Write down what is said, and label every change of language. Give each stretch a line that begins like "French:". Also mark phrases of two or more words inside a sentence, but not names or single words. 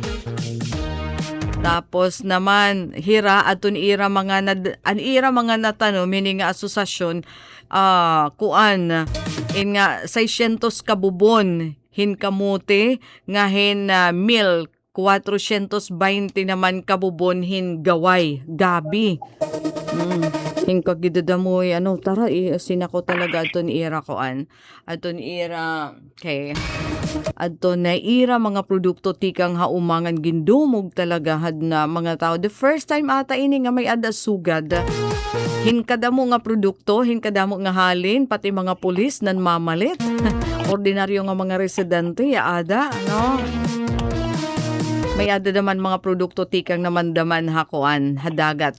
Waray: Tapos naman hira aton ira mga natano meaning nga asosasyon kuan in nga 600 kabubon hin kamote nga hin milk 420 naman kabubon hin gaway gabi. Hingka gidadamoy tara sinako talaga aton ira koan. Aton ira okay. Aton na ira mga produkto tikang haumangan gindumog talaga had na mga tao.
English: The first time
Waray: ata ini nga may ada sugad. Hinkadamo nga produkto, hinkadamo nga halin, pati mga pulis nan mamalit. Ordinaryo nga mga residente ada, may ada naman mga produkto tikang naman daman hakuan hadagat.